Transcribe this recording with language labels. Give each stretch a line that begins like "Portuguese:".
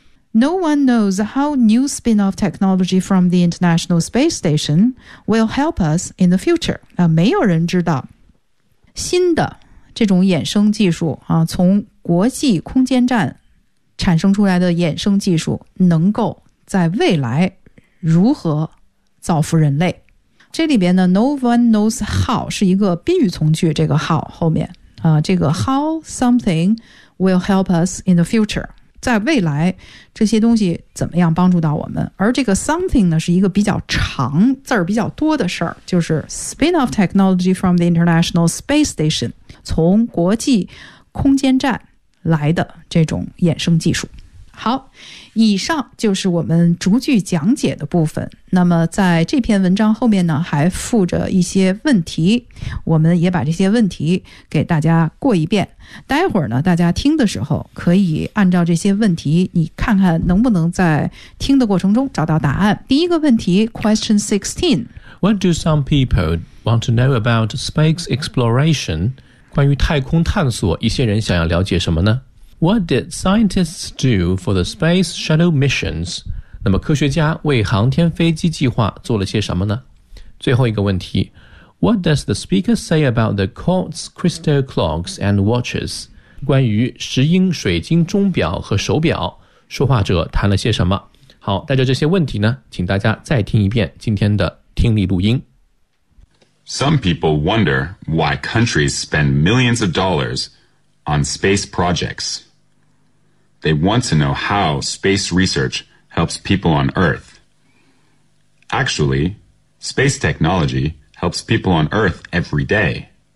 English: No one knows how new spin-off technology from the International Space Station will help us in the future.
Chinese: 没有人知道新的这种衍生技术、啊、从国际空间站产生出来的衍生技术能够在未来如何造福人类。这里边呢 ,
English: no one knows how
Chinese: 是一个宾语从句，这个 how 后面、啊、这个
English: how something will help us in the future。
Chinese: 在未来这些东西怎么样帮助到我们，而这个 something 呢是一个比较长字儿比较多的事儿，就是
English: spin-off technology from the International Space Station,
Chinese: 从国际空间站来的这种衍生技术。好，以上就是我们逐句讲解的部分。那么在这篇文章后面呢还附着一些问题，我们也把这些问题给大家过一遍。待会儿呢大家听的时候可以按照这些问题，你看看能不能在听的过程中找到答案。第一个问题 Question 16
English: What do some people want to know about space exploration?
Chinese: 关于太空探索一些人想要了解什么呢？
English: What did scientists do for the space shuttle missions?
Chinese: 那么科学家为航天飞机计划做了些什么呢？最后一个问题
English: What does the speaker say about the quartz crystal clocks and watches?
Chinese: 关于石英水晶钟表和手表，说话者谈了些什么？好，带着这些问题呢，请大家再听一遍今天的听力录音。
English: Some people wonder why countries spend millions of dollars on space projects. They want to know how space research helps people on Earth. Actually, space technology helps people on Earth every day.